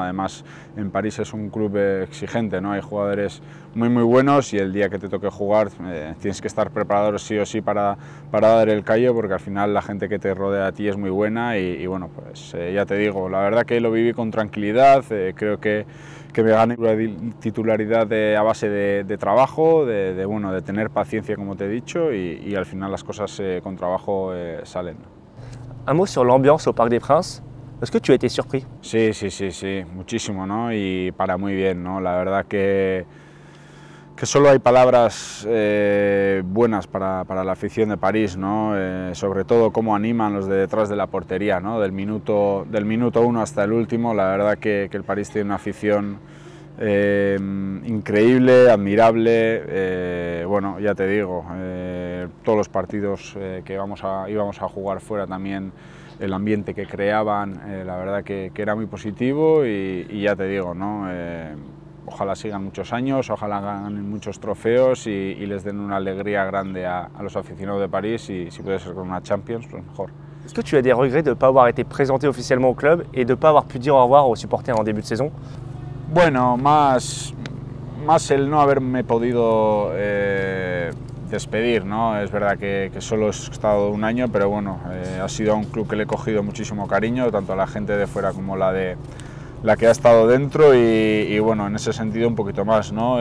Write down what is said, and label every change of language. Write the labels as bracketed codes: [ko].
[es] Además, en París es un club exigente, ¿no? Hay jugadores muy buenos, y el día que te toque jugar tienes que estar preparado sí o sí para dar el callo, porque al final la gente que te rodea a ti es muy buena, y bueno, pues ya te digo, la verdad que lo viví con tranquilidad. Creo que me gané titularidad a base de trabajo, de tener paciencia, como te he dicho, y al final las cosas con trabajo salen. [fr] Un mot sur l'ambiance au Parc des Princes. Est-ce que tu as été surpris? [es] Sí, muchísimo, ¿no? Y para muy bien, ¿no? La verdad que solo hay palabras buenas para la afición de París, ¿no? Sobre todo cómo animan los de detrás de la portería, ¿no? Del minuto 1 hasta el último. La verdad que el París tiene una afición increíble, admirable. Bueno, ya te digo, todos los partidos que íbamos a jugar fuera también, el ambiente que creaban, la verdad que era muy positivo, y ya te digo, ¿no? Ojalá sigan muchos años, ojalá ganen muchos trofeos y les den una alegría grande a los aficionados de París, y si puede ser con una Champions, pues mejor. [fr] Est-ce que tu as des regrets de ne pas avoir été présenté officiellement au club et de ne pas avoir pu dire au revoir aux supporters en début de saison? [es] Bueno, más el no haberme podido despedir, ¿no? Es verdad que solo he estado un año, pero bueno, ha sido un club que le he cogido muchísimo cariño, tanto a la gente de fuera como la de la que ha estado dentro y bueno, en ese sentido un poquito más, ¿no?